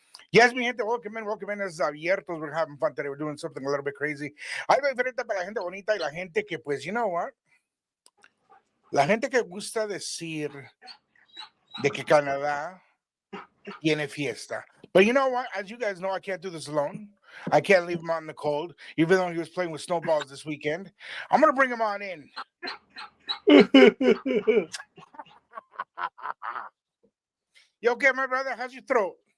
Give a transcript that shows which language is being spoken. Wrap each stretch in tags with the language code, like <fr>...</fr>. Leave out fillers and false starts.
<en>Yes,</en> <es>mi gente,</es> <en>welcome in. This is Abiertos. We're having fun today. We're doing something a little bit crazy.</en> <es>Algo diferente para la gente bonita y la gente que, pues,</es> <en>you know what?</en> <es>La gente que gusta decir de que Canadá tiene fiesta.</es> <en>But you know what? As you guys know, I can't do this alone. I can't leave him out in the cold, even though he was playing with snowballs this weekend. I'm going to bring him on in. You okay, my brother? How's your throat?</en>